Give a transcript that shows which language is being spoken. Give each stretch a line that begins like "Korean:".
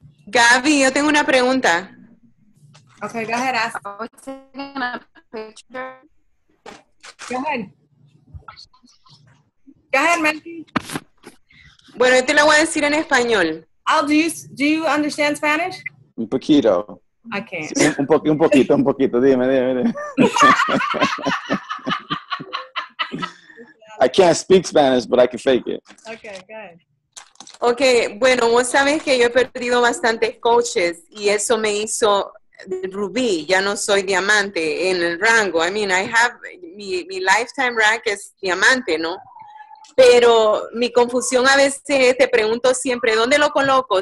Spanish: Gaby, yo tengo una pregunta.
English: Okay, go ahead. Ask. Go ahead. Go ahead, Melky.
Spanish: Bueno, yo te la voy a decir en español.
English: Al, do you understand Spanish?
Spanish: Un poquito.
English: I can't.
Spanish: Un poquito. Dime.
English: I can't speak Spanish, but I can fake it. Okay, good.
Spanish: Ok, bueno, vos sabés que yo he perdido bastantes coaches y eso me hizo rubí, ya no soy diamante en el rango.
English: I mean,
Spanish: mi
English: lifetime rank
Spanish: es diamante, ¿no? Pero mi confusión a veces, te pregunto siempre, ¿dónde lo coloco?